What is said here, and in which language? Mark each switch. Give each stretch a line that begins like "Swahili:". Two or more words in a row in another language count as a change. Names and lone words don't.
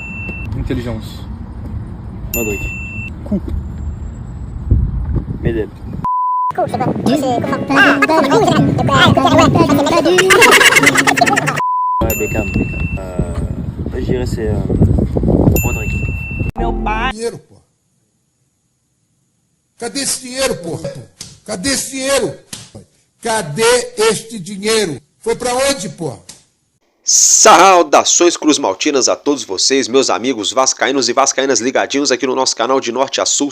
French: Intelligence. Modric. Coup. Medel. Ouais, Beckham. Je dirais c'est Rodrigue.
Portuguese: Dinheiro, pô. Cadê esse dinheiro, porra? Cadê esse dinheiro? Cadê este dinheiro? Foi pra onde, porra? Saudações cruzmaltinas a todos vocês, meus amigos vascaínos e vascaínas ligadinhos aqui no nosso canal de norte a sul.